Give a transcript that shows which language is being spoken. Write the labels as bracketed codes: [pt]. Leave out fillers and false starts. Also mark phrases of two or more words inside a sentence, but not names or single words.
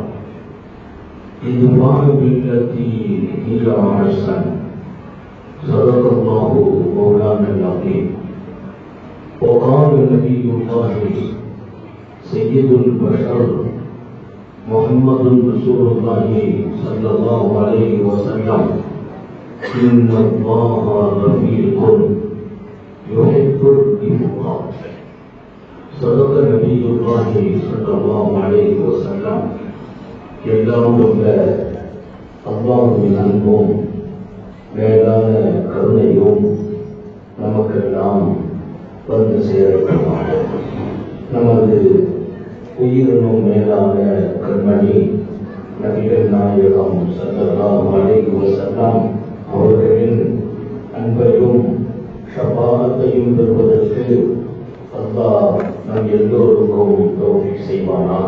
[ar] ادفع بالتي هي أحسن صدق الله مولانا العظيم وقال نبي الله سيد البشر محمد رسول الله صلى الله عليه وسلم إن الله رفيق يحب الرفق صدق نبي الله صلى الله عليه وسلم [ta] எல்லாம் உள்ள அல்லாஹ்வின் அன்பும் மேலான கருணையும் நமக்கெல்லாம் வந்து சேரட்டும். நமது உயிரினும் மேலான கண்மணி நபிகள் நாயகம் [ar] صلى الله عليه وسلم [ta] அவர்களின் அன்பையும் ஷஃபாஅத்தையும் பெறுவதற்கு அல்லாஹ் நம் எல்லோருக்கும் தௌஃபீக் செய்வானாக.